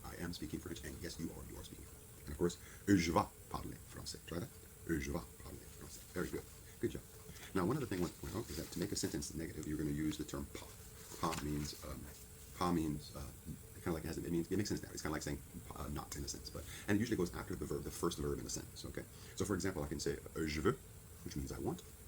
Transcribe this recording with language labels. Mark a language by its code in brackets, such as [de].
[en] I am speaking French, and yes, you are speaking French. And of course, [fr] je vais parler français. [en] Try that. [fr] Je vais parler français. [en] Very good. Good job. Now, one other thing is that to make a sentence negative, you're going to use the term pas. Pas means kind of like it makes sense now. It's kind of like saying not in a sense, and it usually goes after the verb, the first verb in a sentence. Okay. So, for example, I can say [fr] je veux, [en] which means I want.